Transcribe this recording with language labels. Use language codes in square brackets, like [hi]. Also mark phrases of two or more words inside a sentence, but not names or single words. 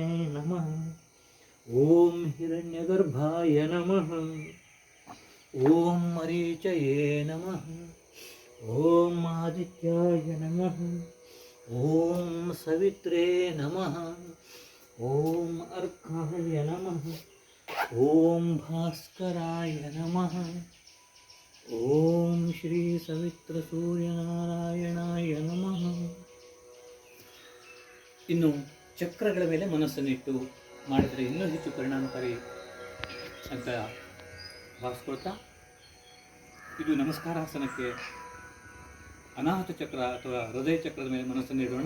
[sa] ನಮಃ, ಓಂ ಹಿರಣ್ಯಗರ್ಭಾಯ ನಮಃ, ಓಂ ಮರೀಚಯೇ ನಮಃ, ಓಂ ಆದಿತ್ಯಾಯ ನಮಃ, ಓಂ ಸವಿತ್ರೇ ನಮಃ, ಓಂ ಅರ್ಕಾಯ ನಮಃ, ಓಂ ಭಾಸ್ಕರಾಯ ನಮಃ, ಓಂ ಶ್ರೀ ಸವಿತ್ರ ಸೂರ್ಯನಾರಾಯಣಾಯ ನಮಃ. [kn] ಇನ್ನು ಚಕ್ರಗಳ ಮೇಲೆ ಮನಸ್ಸನ್ನಿಟ್ಟು ಮಾಡಿದರೆ ಇನ್ನೂ ಹೆಚ್ಚು ಪರಿಣಾಮಕಾರಿ ಅಂತ ಭಾವಿಸ್ಕೊಳ್ತಾ, ಇದು ನಮಸ್ಕಾರಾಸನಕ್ಕೆ ಅನಾಹತ ಚಕ್ರ ಅಥವಾ ಹೃದಯ ಚಕ್ರದ ಮೇಲೆ ಮನಸ್ಸನ್ನು ಇಡೋಣ.